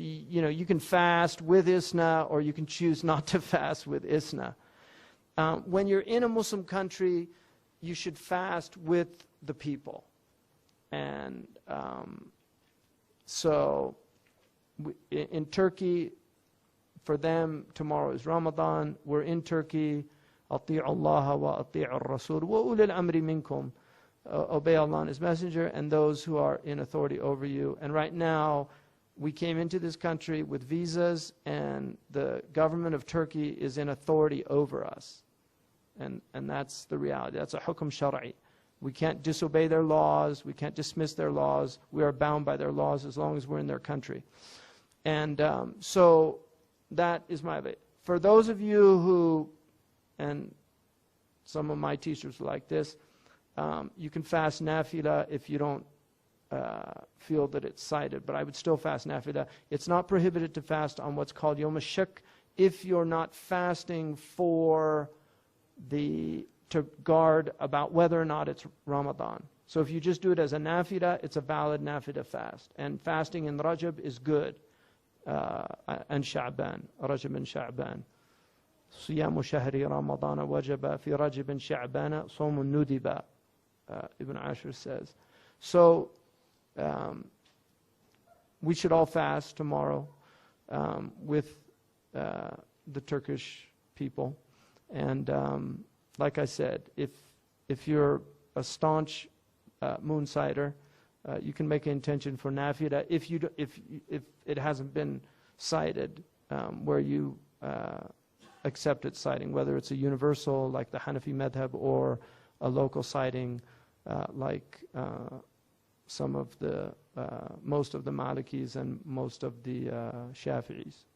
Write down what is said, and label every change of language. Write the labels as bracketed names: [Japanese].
[English] You can fast with ISNA, or you can choose not to fast with ISNA. When you're in a Muslim country, you should fast with the people. And so in Turkey, for them, tomorrow is Ramadan. We're in Turkey. [Arabic] أطيعوا الله وأطيعوا الرسول وأولي الأمر منكم. [English] Obey Allah and His Messenger and those who are in authority over you. And right now, we came into this country with visas, and the government of Turkey is in authority over us. And that's the reality. That's a hukm shara'i. We can't disobey their laws. We can't dismiss their laws. We are bound by their laws as long as we're in their country. And so that is my bit. For those of you who, and some of my teachers are like this, you can fast nafila if you don't feel that it's cited, but I would still fast nafila. It's not prohibited to fast on what's called Yom HaShak if you're not fasting to guard about whether or not it's Ramadan. So if you just do it as a nafila, it's a valid nafila fast. And fasting in Rajab is good. And Sha'ban, Rajab and Sha'ban. [Arabic] صيام شهر رمضان وجب في رجب شعبان صوم ندب, [English] Ibn Ashur says. So we should all fast tomorrow with the Turkish people. And like I said, if you're a staunch moonsider, you can make an intention for nafila if it hasn't been cited where you accept its citing, whether it's a universal like the Hanafi madhab or a local citing like some of the most of the Malikis and most of the Shafi'is.